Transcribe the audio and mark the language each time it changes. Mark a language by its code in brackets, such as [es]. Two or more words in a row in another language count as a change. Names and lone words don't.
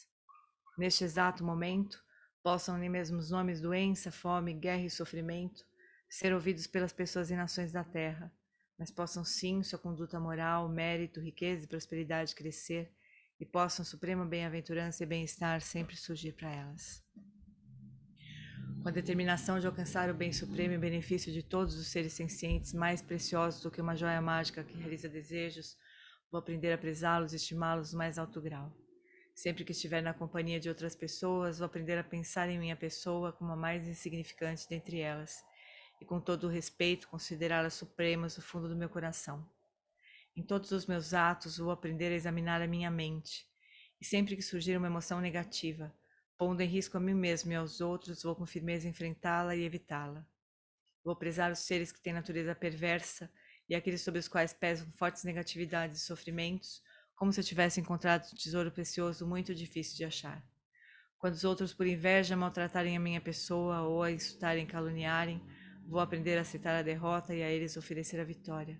[pt] Neste exato momento, possam nem mesmo os nomes doença, fome, guerra e sofrimento ser ouvidos pelas pessoas e nações da terra, mas possam sim sua conduta moral, mérito, riqueza e prosperidade crescer e possam suprema bem-aventurança e bem-estar sempre surgir para elas. Com a determinação de alcançar o bem supremo e benefício de todos os seres sencientes mais preciosos do que uma joia mágica que realiza desejos, vou aprender a prezá-los e estimá-los no mais alto grau. Sempre que estiver na companhia de outras pessoas, vou aprender a pensar em minha pessoa como a mais insignificante dentre elas, e com todo o respeito considerá-las supremas do fundo do meu coração. Em todos os meus atos, vou aprender a examinar a minha mente, e sempre que surgir uma emoção negativa, pondo em risco a mim mesmo e aos outros, vou com firmeza enfrentá-la e evitá-la. Vou prezar os seres que têm natureza perversa e aqueles sobre os quais pesam fortes negatividades e sofrimentos, como se eu tivesse encontrado um tesouro precioso muito difícil de achar. Quando os outros, por inveja, maltratarem a minha pessoa ou a insultarem e caluniarem, vou aprender a aceitar a derrota e a eles oferecer a vitória.